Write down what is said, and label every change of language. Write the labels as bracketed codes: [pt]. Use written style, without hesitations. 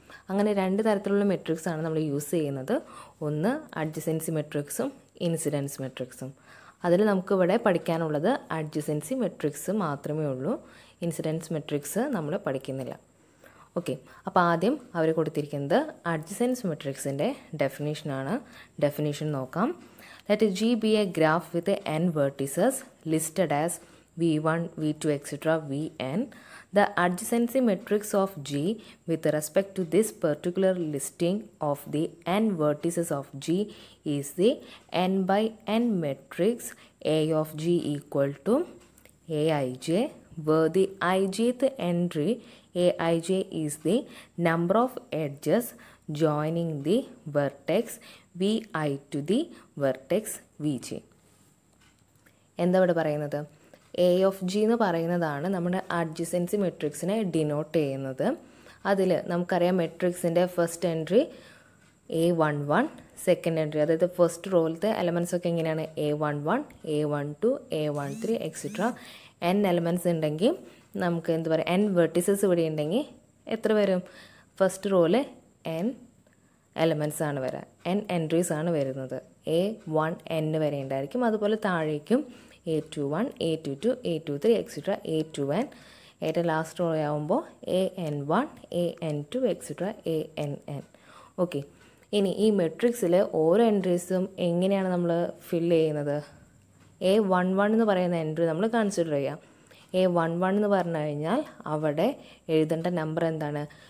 [ml] അങ്ങനെ രണ്ട് തരത്തിലുള്ള മെട്രിക്സാണ് നമ്മൾ യൂസ് ചെയ്യുന്നത്. ഒന്ന് അഡ്ജസൻസി മെട്രിക്സും ഇൻസിഡൻസ് മെട്രിക്സും. അതിൽ നമുക്കിവിടെ പഠിക്കാനുള്ളത് അഡ്ജസൻസി മെട്രിക്സ് മാത്രമേ ഉള്ളൂ, ഇൻസിഡൻസ് മെട്രിക്സ് നമ്മൾ പഠിക്കുന്നില്ല. ഓക്കെ, അപ്പോൾ ആദ്യം അവർ കൊടുത്തിരിക്കുന്നത് അഡ്ജസൻസ് മെട്രിക്സിൻ്റെ ഡെഫിനേഷനാണ്. ഡെഫിനേഷൻ നോക്കാം. [en] Let G be a graph with n vertices listed as v1, v2, etc. vn. The adjacency matrix of G with respect to this particular listing of the n vertices of G is the n by n matrix A of G equal to Aij, where the ijth entry Aij is the number of edges joining the vertex vi to the vertex vj. [ml] എന്താ ഇവിടെ പറയുന്നത്? A of G എന്ന് പറയുന്നതാണ് നമ്മുടെ adjacency മെട്രിക്സിനെ denote ചെയ്യുന്നത്. അതിൽ നമുക്കറിയാം മെട്രിക്സിൻ്റെ first entry A11, second entry അതായത് ഫസ്റ്റ് റോയിലത്തെ എലമെൻറ്റ്സ് ഒക്കെ എങ്ങനെയാണ് A11, A12, A13 etcetera. n elements ഉണ്ടെങ്കിൽ നമുക്ക് എന്താ പറയുക, n വെർട്ടിസസ് ഇവിടെ ഉണ്ടെങ്കിൽ എത്ര വരും? ഫസ്റ്റ് റോയിൽ n എലമെൻറ്റ്സ് ആണ് വരിക, n എൻട്രീസ് ആണ് വരുന്നത്. A1n വരെ ഉണ്ടായിരിക്കും. അതുപോലെ താഴേക്കും A21, A22, A23 etcetera A2n. ഏറ്റവും ലാസ്റ്റ് റോ ആകുമ്പോൾ AN1, AN2 etcetera ANN. Okay, ഇനി ഈ മെട്രിക്സിൽ ഓരോ എൻട്രീസും എങ്ങനെയാണ് നമ്മൾ ഫില്ല് ചെയ്യുന്നത്? A11 എന്ന് പറയുന്ന എൻട്രി നമ്മൾ കൺസിഡർ ചെയ്യാം. A11 എന്ന് പറഞ്ഞു കഴിഞ്ഞാൽ അവിടെ എഴുതേണ്ട നമ്പർ എന്താണ്?